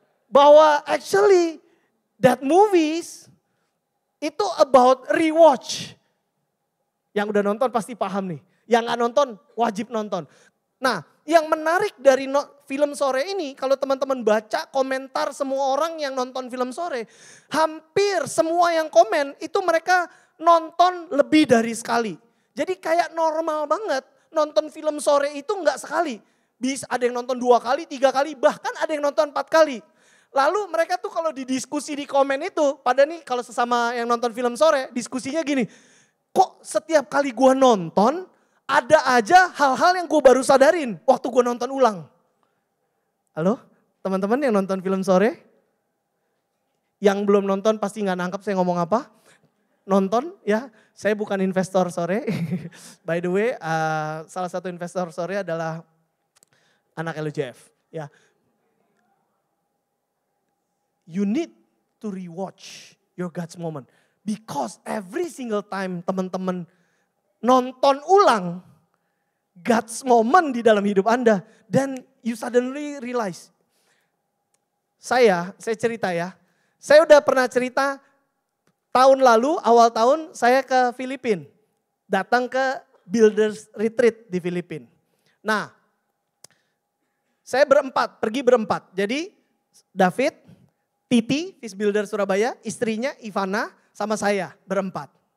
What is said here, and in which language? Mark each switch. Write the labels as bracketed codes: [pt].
[en] Bahwa actually that movies itu about rewatch. [id] Yang udah nonton pasti paham nih. Yang gak nonton wajib nonton. Nah, yang menarik dari film Sore ini, kalau teman-teman baca komentar semua orang yang nonton film Sore, hampir semua yang komen itu mereka nonton lebih dari sekali. Jadi kayak normal banget nonton film Sore itu gak sekali. Bisa ada yang nonton 2 kali, 3 kali, bahkan ada yang nonton 4 kali. Lalu mereka tuh kalau didiskusi di komen itu, pada nih kalau sesama yang nonton film Sore, diskusinya gini, kok setiap kali gue nonton ada aja hal-hal yang gue baru sadarin waktu gue nonton ulang. Halo teman-teman yang nonton film Sore? Yang belum nonton pasti gak nangkep saya ngomong apa. Nonton ya, saya bukan investor Sore. [en] By the way, [id] salah satu investor Sore adalah anak LJF. Ya. [en] You need to rewatch your God's moment. Because every single time [id] teman-teman nonton ulang, [en] God's moment [id] di dalam hidup Anda. Dan [en] you suddenly realize. [id] Saya cerita ya. Saya udah pernah cerita tahun lalu, awal tahun saya ke Filipina. Datang ke Builders Retreat di Filipina. Nah, saya pergi berempat. Jadi David, Titi, Fish Builder Surabaya, istrinya Ivana, sama saya berempat.